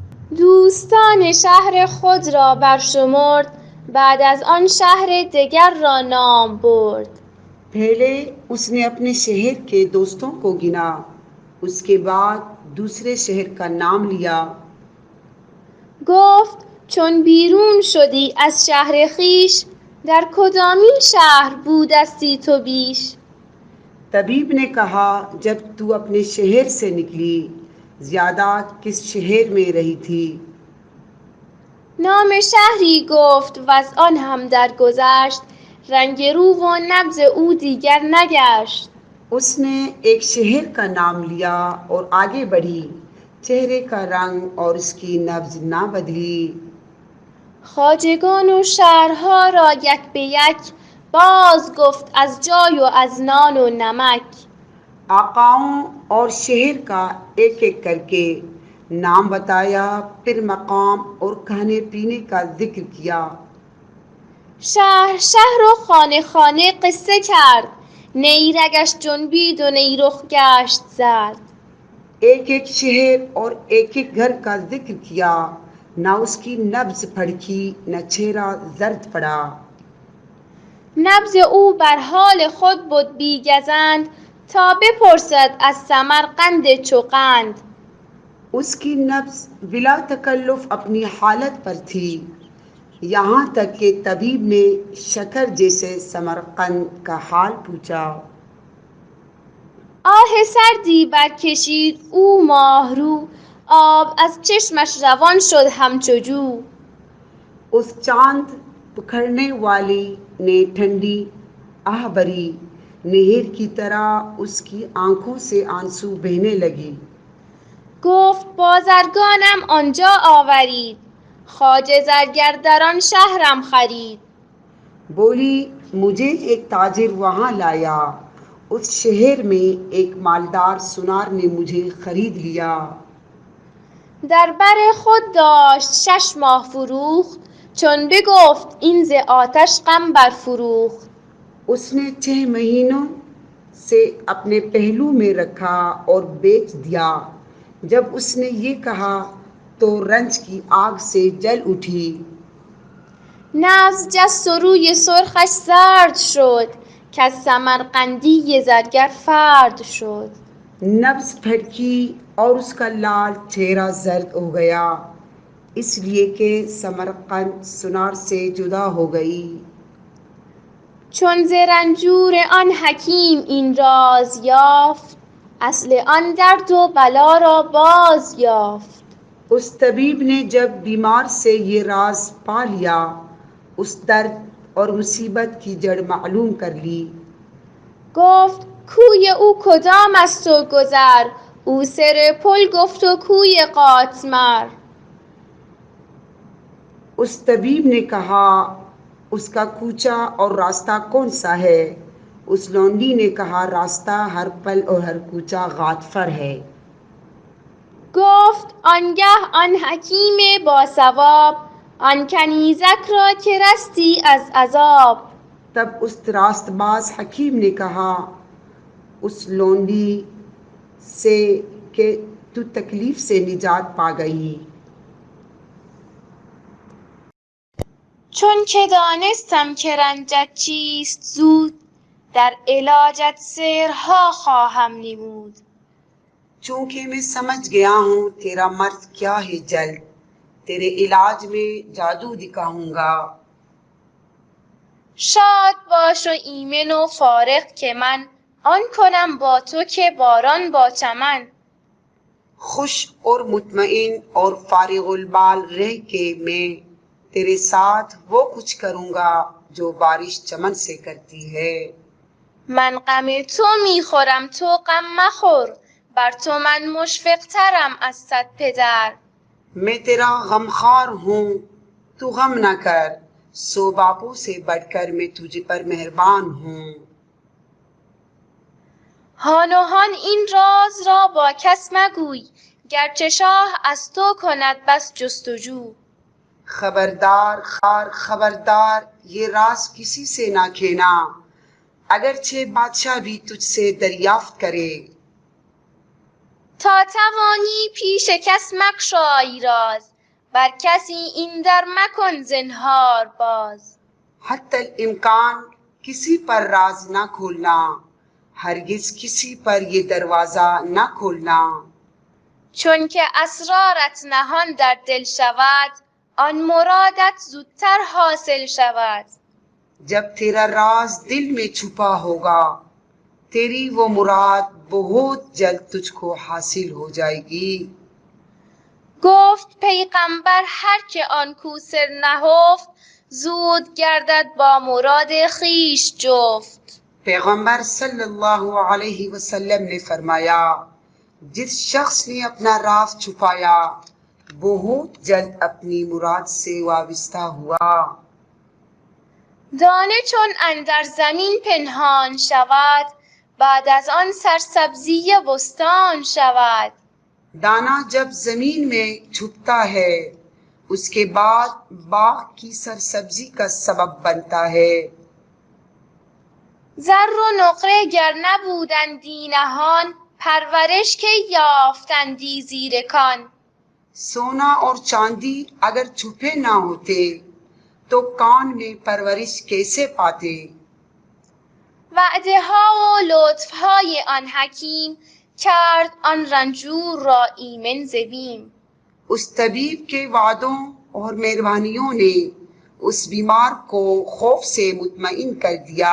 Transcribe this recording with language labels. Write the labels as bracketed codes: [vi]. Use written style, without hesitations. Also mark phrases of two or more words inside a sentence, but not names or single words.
[fa] دوستان شهر خود را برشمرد، بعد از آن شهر دگر را نام برد. [ur] پہلے اس نے اپنے شہر کے دوستوں کو گنا، اس کے بعد دوسرے شہر کا نام لیا۔ [fa] گفت چون بیرون شدی از شهر خویش، در کدامین شهر بودستی تو بیش؟ [ur] طبیب نے کہا جب تو اپنے شہر سے نکلی زیادہ کس شہر میں رہی تھی؟ [fa] نام شهری گفت و از آن هم درگذشت، رنگ رو و نبض او دیگر نگشت. [ur] اس نے ایک شہر کا نام لیا اور آگے بڑھی، چہرے کا رنگ اور اس کی نبض نہ بدلی۔ [fa] خواجگان و شهرها را یک به یک باز گفت از جای و از نان و نمک. [ur] آقاؤں اور شہر کا ایک ایک کر کے نام بتایا، پھر مقام اور کھانے پینے کا ذکر کیا۔ [fa] شهر شهر و خانه خانه قصه کرد، نیرگش جنبید و نیرخ گشت زرد. [ur] ایک ایک شہر اور ایک ایک گھر کا ذکر کیا، نہ اس کی نبض پھڑکی نہ چہرہ زرد پڑا۔ [fa] نبض او بر حال خود بود بیگزند، تا بپرسد از سمرقند چوقند. [ur] اس کی نبض بلا تکلف اپنی حالت پر تھی، یہاں تک کہ طبیب نے شکر جیسے سمرقند کا حال پوچھا۔ [fa] آه سردی برکشید او ماهرو، آب از چشمش روان شد همچو جو. [ur] اس چاند پکھڑنے والی نے ٹھنڈی آہ بری، نہر کی طرح اس کی آنکھوں سے آنسو بہنے لگی۔ [fa] گفت بازرگانم آنجا آورید، خواجه زرگر در آن شهرم خرید. [ur] بولی مجھے ایک تاجر وہاں لایا، اس شہر میں ایک مالدار سنار نے مجھے خرید لیا۔ [fa] در بر خود داشت 6 ماه فروخت، چون بگفت این ز آتش غم برفروخت. [ur] اس نے 6 مہینوں سے اپنے پہلو میں رکھا اور بیچ دیا، جب اس نے یہ کہا تو رنج کی آگ سے جل اٹھی۔ [fa] نبض جست و روی سرخش زرد شد، کز سمرقندی زرگر فرد شد. [ur] نبض پھڑکی اور اس کا لال چہرہ زرد ہو گیا، اس لیے کہ سمرقند سنار سے جدا ہو گئی۔ [fa] چون ز رنجور آن حکیم این راز یافت، اصل آن درد و بلا را باز یافت. [ur] اس طبیب نے جب بیمار سے یہ راز پا لیا، اس درد اور مصیبت کی جڑ معلوم کر لی۔ [fa] گفت کوی او کدام است و گذر، او سر پل گفت و کوی قاطمر. [ur] اس طبیب نے کہا اس کا کوچہ اور راستہ کون سا ہے؟ اس لونڈی نے کہا راستہ ہر پل اور ہر کوچہ غاتفر ہے۔ [fa] گفت آنگه آن حکیم باثواب، آن کنیزک را که رستی از عذاب. [ur] تب اس راست باز حکیم نے کہا اس لونڈی سے کہ تو تکلیف سے نجات پا گئی۔ [fa] چون که دانستم که رنجت چیست زود، در علاجت سحرها خواهم نمود. [ur] چونکہ میں سمجھ گیا ہوں تیرا مرض کیا ہے جلد، تیرے علاج میں جادو دکھاؤں گا۔ [fa] شاد باش و ایمن و فارغ که من، آن کنم با تو که باران با چمن. [ur] خوش اور مطمئن اور فارغ البال رہ کے میں تیرے ساتھ وہ کچھ کروں گا جو بارش چمن سے کرتی ہے۔ [fa] من غم تو میخورم تو غم مخور، بر تو من مشفق ترم از 100 پدر. [ur] میں تیرا غمخوار ہوں تو غم نہ کر، 100 باپوں سے بڑھ کر میں تجھ پر مہربان ہوں۔ [fa] هان و هان این راز را با کس مگوی، گرچه شاه از تو کند بس جستجو. [ur] خبردار خبردار یہ راز کسی سے نہ کہنا، اگرچہ بادشاہ بھی تجھ سے دریافت کرے۔ [fa] تا توانی پیش کس مگشای راز، بر کسی این در مکن زنهار باز. [ur] حتی الامکان کسی پر راز نہ کھولنا، ہرگز کسی پر یہ دروازہ نہ کھولنا. [fa] چون که اسرارت نهان در دل شود، آن مرادت زودتر حاصل شود. [ur] جب تیرا راز دل میں چھپا ہوگا، تیری وہ مراد بہت جلد تجھ کو حاصل ہو جائے گی. [fa] گفت پیغمبر هرچه آن کو سر نهفت، زود گردد با مراد خویش جفت. [ur] پیغمبر [ar] صلی اللہ علیہ وسلم [ur] نے فرمایا، جس شخص نے اپنا راز چھپایا بہت جلد اپنی مراد سے وابستہ ہوا. [fa] دانه چون اندر زمین پنهان شود، بعد از آن سرسبزی بستان شود. [ur] دانا جب زمین میں چھپتا ہے اس کے بعد باغ کی سرسبزی کا سبب بنتا ہے. [fa] زر و نقره گر نبودندی نهان، پرورش که یافتندی زیر کان. [ur] سونا اور چاندی اگر چھپے نہ ہوتے تو کان میں پرورش کیسے پاتے. [fa] وعده ها و لطف های آن حکیم، کرد آن رنجور را ایمن ز بیم. [ur] اس طبیب کے وعدوں اور مہربانیوں نے اس بیمار کو خوف سے مطمئن کر دیا.